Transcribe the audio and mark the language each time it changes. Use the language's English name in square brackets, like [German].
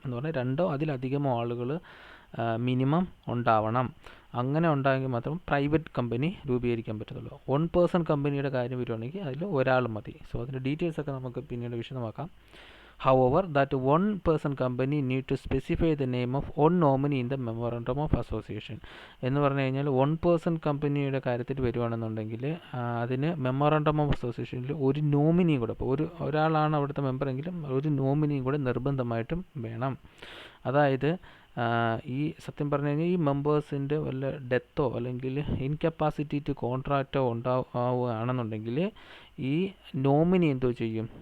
[Malayalam] എന്ന് പറഞ്ഞാൽ 2 അതിലധികമോ ആളുകൾ മിനിമം ഉണ്ടാവണം. അങ്ങനെ ഉണ്ടായെങ്കിൽ മാത്രം പ്രൈവറ്റ് കമ്പനി രൂപീകരിക്കാൻ പറ്റത്തുള്ളൂ. 1 പേഴ്സൺ കമ്പനിയുടെ കാര്യം വരുവാണെങ്കിൽ അതിൽ ഒരാൾ മതി. സോ അതിൻ്റെ ഡീറ്റെയിൽസൊക്കെ നമുക്ക് പിന്നീട് വിശദമാക്കാം. [English] However, that 1 person company need to specify the name of one nominee in the memorandum of association. [Malayalam] എന്ന് പറഞ്ഞു കഴിഞ്ഞാൽ 1 person കമ്പനിയുടെ കാര്യത്തിൽ വരുവാണെന്നുണ്ടെങ്കിൽ അതിന് മെമ്മോറാണ്ടം ഓഫ് അസോസിയേഷനിൽ ഒരു നോമിനിയും കൂടെ, ഇപ്പോൾ ഒരാളാണ് അവിടുത്തെ മെമ്പറെങ്കിലും ഒരു നോമിനിയും കൂടെ നിർബന്ധമായിട്ടും വേണം. അതായത് ഈ സത്യം പറഞ്ഞു കഴിഞ്ഞാൽ ഈ മെമ്പേഴ്സിൻ്റെ വല്ല ഡെത്തോ അല്ലെങ്കിൽ ഇൻകപ്പാസിറ്റി ടു കോൺട്രാക്റ്റോ ഉണ്ടാവുകയാണെന്നുണ്ടെങ്കിൽ ഈ നോമിനി എന്തോ ചെയ്യും?